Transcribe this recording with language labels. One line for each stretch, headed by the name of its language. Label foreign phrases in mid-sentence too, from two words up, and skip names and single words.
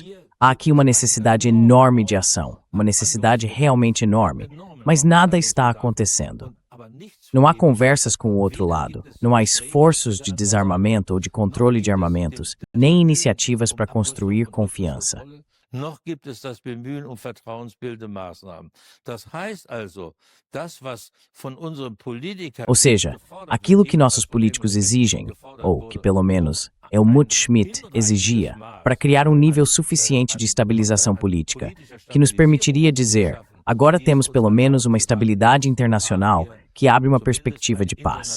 Portuguese: Há aqui uma necessidade enorme de ação, uma necessidade realmente enorme, mas nada está acontecendo. Não há conversas com o outro lado, não há esforços de desarmamento ou de controle de armamentos, nem iniciativas para construir confiança.
German: Noch gibt es das Bemühen vertrauensbildende Maßnahmen. Das heißt also, das, was von unseren Politikern.
Portuguese: Ou seja, aquilo que nossos políticos exigem, ou que pelo menos Helmut Schmidt exigia, para criar um nível suficiente de estabilização política, que nos permitiria dizer, agora temos pelo menos uma estabilidade internacional que abre uma perspectiva de paz.